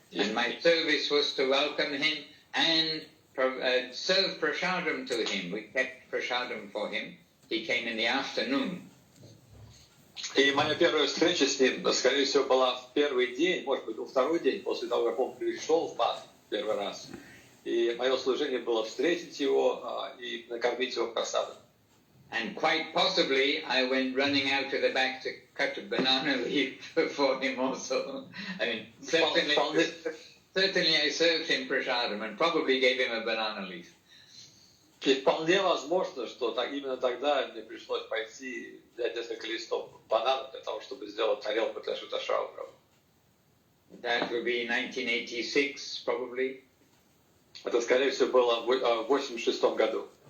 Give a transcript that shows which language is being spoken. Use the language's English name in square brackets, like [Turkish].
[English] And my service was to welcome him and serve prasadam to him. We kept prasadam for him. He came in the afternoon. [Russian] И моя первая встреча с ним, скорее всего, была в первый день, может быть, во второй день, после того, как он пришел в Бат первый раз. И мое служение было встретить его и накормить его просадом. [English] And quite possibly, I went running out to the back to cut a banana leaf for him also. I mean, certainly I served him prasadam and probably gave him a banana leaf. [Russian] И вполне возможно, что именно тогда мне пришлось пойти взять несколько листов банана для того, чтобы сделать тарелку для Шуташрау Прабху. [English] That would be 1986, probably. [Russian] Это, скорее всего, было в 1986 году.